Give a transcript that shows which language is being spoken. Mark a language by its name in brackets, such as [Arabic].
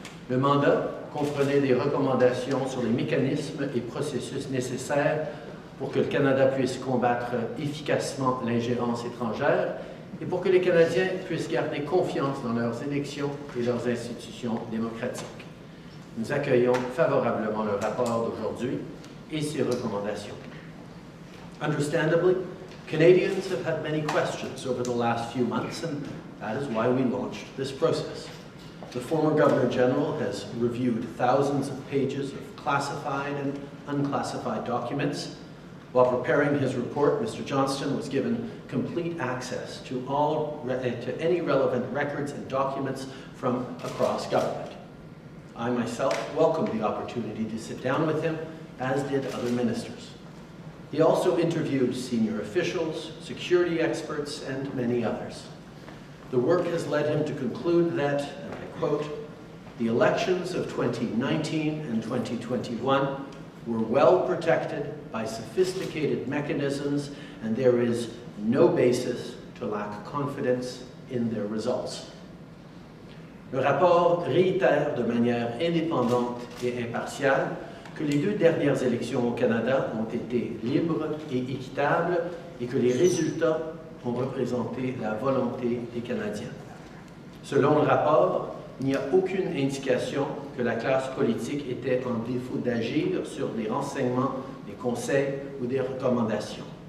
[French] Le mandat comprenait des recommandations sur les mécanismes et processus nécessaires pour que le Canada puisse combattre efficacement l'ingérence étrangère et pour que les Canadiens puissent garder confiance dans leurs élections et leurs institutions démocratiques. Nous accueillons favorablement le rapport d'aujourd'hui et ses recommandations. [English] Understandably, Canadians have had many questions over the last few months, and that is why we launched this process. The former Governor-General has reviewed thousands of pages of classified and unclassified documents. While preparing his report, Mr. Johnston was given complete access to any relevant records and documents from across government. I myself welcomed the opportunity to sit down with him, as did other ministers. He also interviewed senior officials, security experts, and many others. The work has led him to conclude that, and I quote, "The elections of 2019 and 2021 were well protected by sophisticated mechanisms, and there is no basis to lack confidence in their results." [French] Le rapport réitère de manière indépendante et impartiale que les deux dernières élections au Canada ont été libres et équitables et que les résultats ont représenté la volonté des Canadiens. Selon le rapport, il n'y a aucune indication que la classe politique était en défaut d'agir sur des renseignements, des conseils ou des recommandations.